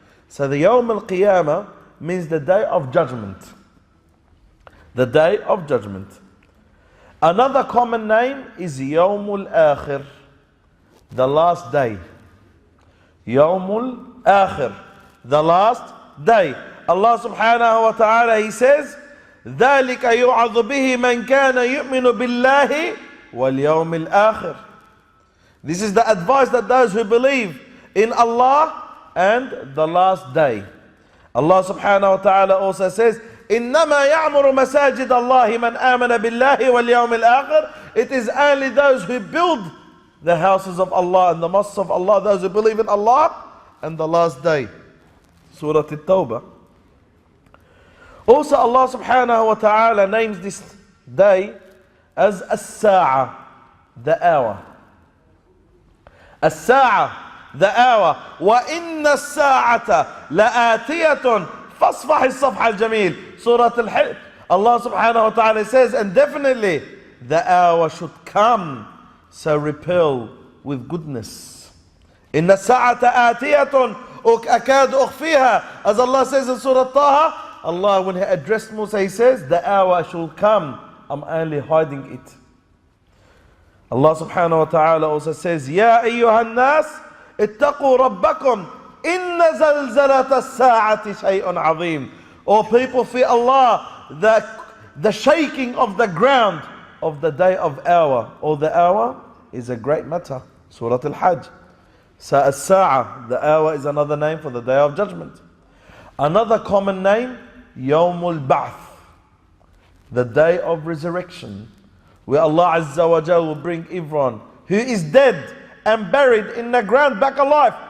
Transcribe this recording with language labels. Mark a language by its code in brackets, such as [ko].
[en] So the Yawm al-Qiyamah means the day of judgment. The day of judgment. Another common name is Yawm al-Akhir, the last day. Yawm al-Akhir, the last day. Allah subhanahu wa ta'ala, He says, [ar] ذَلِكَ يُعَظُ بِهِ مَنْ كَانَ يُؤْمِنُ بِاللَّهِ وَالْيَوْمِ الْآخِرِ. [en] This is the advice that those who believe in Allah and the last day. Allah subhanahu wa ta'ala also says, [ar] إِنَّمَا يَعْمُرُ مَسَاجِدَ اللَّهِ مَنْ آمَنَ بِاللَّهِ وَالْيَوْمِ الْآخِرِ. [en] It is only those who build the houses of Allah and the mosques of Allah, those who believe in Allah and the last day. Surah At-Tawbah. Also Allah subhanahu wa ta'ala names this day as As-Sa'a, the hour. [ar] As-Sa'a, [en] the hour. [ar] وَإِنَّ السَّاعَةَ لَآتِيَةٌ فَاصْفَحِ الصَّفْحَ الْجَمِيلِ. [en] Surah Al-Hajj, Allah subhanahu wa ta'ala says, and definitely the hour should come, so repel with goodness. [ar] إِنَّ السَّاعَةَ آتِيَةٌ أَكَادُ أُخْفِيهَا. [en] As Allah says in Surah Taha, Allah, when He addressed Musa, He says, the hour shall come, I'm only hiding it. Allah subhanahu wa ta'ala also says, [ar] يَا أَيُّهَا النَّاسِ اتَّقُوا رَبَّكُمْ إِنَّ زَلْزَلَةَ السَّاعَةِ شَيْءٌ عَظِيمٌ. [en] O people, fear Allah, the shaking of the ground of the day of hour, or the hour, is a great matter. Surah Al-Hajj. So As-Sa'a, the hour, is another name for the day of judgment. Another common name, Yawm al-Ba'th, the day of resurrection, where Allah Azza wa Jal will bring everyone who is dead and buried in the ground back alive.